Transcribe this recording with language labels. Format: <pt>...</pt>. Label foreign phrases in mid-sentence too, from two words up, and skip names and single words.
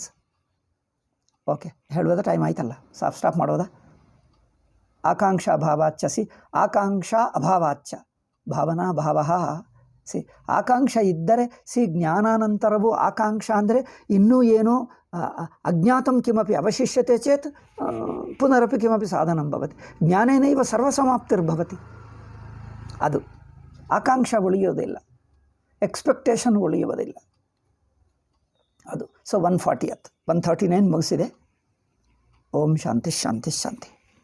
<kn>ಓಕೆ, ಹೇಳುವುದ ಟೈಮ್ ಆಯ್ತಲ್ಲ, ಸ್ಟಾಪ್ ಮಾಡೋದಾ?</kn> <sa>ಆಕಾಂಕ್ಷಾ ಭಾವಾಚ್ಛ. ಆಕಾಂಕ್ಷಾ ಅಭಾವಾಚ್ಛ ಭಾವನಾ ಭಾವ.</sa> <kn>ಆಕಾಂಕ್ಷ ಇದ್ದರೆ ಜ್ಞಾನಾನಂತರವೂ ಆಕಾಂಕ್ಷ ಅಂದರೆ ಇನ್ನೂ ಏನೋ</kn> <sa>ಅಜ್ಞಾತಂ ಕಿಮಪಿ ಅವಶಿಷ್ಯತೆ ಚೇತ್ ಪುನರಪಿ ಕಿಮಪಿ ಸಾಧನಂ ಭವತಿ. ಜ್ಞಾನೇನೈವ ಸರ್ವಸಮಾಪ್ತಿರ್ಭವತಿ.</sa> <kn>ಅದು ಆಕಾಂಕ್ಷ ಉಳಿಯೋದಿಲ್ಲ, ಎಕ್ಸ್ಪೆಕ್ಟೇಷನ್ ಉಳಿಯುವುದಿಲ್ಲ. ಅದು 140th 139 ಮುಗಿಸಿದೆ.</kn> <sa>ಓಂ ಶಾಂತಿ ಶಾಂತಿ ಶಾಂತಿ.</sa>